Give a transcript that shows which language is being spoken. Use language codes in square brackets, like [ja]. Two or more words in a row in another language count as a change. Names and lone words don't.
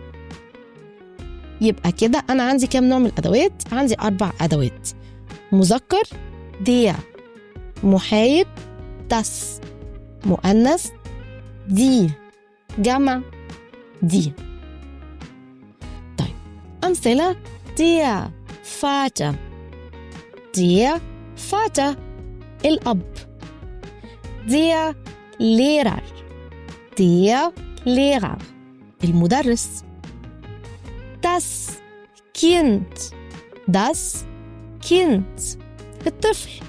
[ar] يبقى كده أنا عندي كام نوع من الأدوات؟ عندي 4 أدوات: مذكر der، محايد das، مؤنث die، جمع die. طيب أمثلة: [de] der Vater الأب، der Lehrer المدرس، das Kind الطفل،